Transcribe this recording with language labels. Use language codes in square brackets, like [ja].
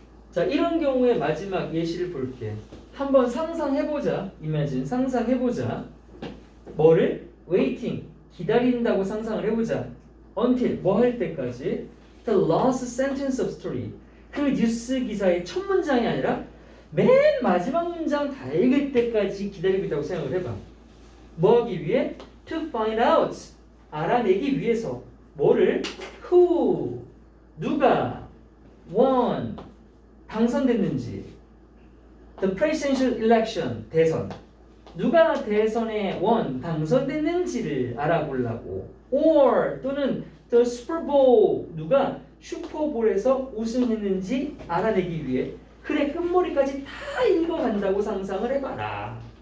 [ko] 자, 이런 경우에 마지막 예시를 볼게. 한번 상상해보자. imagine, 상상해보자. 뭐를? waiting, 기다린다고 상상을 해보자. until, 뭐 할 때까지? [en] the last sentence of story. [ko] 그 뉴스 기사의 첫 문장이 아니라 맨 마지막 문장 다 읽을 때까지 기다리고 있다고 생각을 해봐. 뭐 하기 위해? [en] to find out, [ko] 알아내기 위해서. 뭐를? who, 누가 won, 당선됐는지. [en] The presidential election, [ko] 대선. 누가 대선에 당선됐는지를 알아보려고. or 또는 the Super Bowl, 누가 슈퍼볼에서 우승했는지 알아내기 위해 글의 끝머리까지 다 읽어간다고 상상을 해봐라.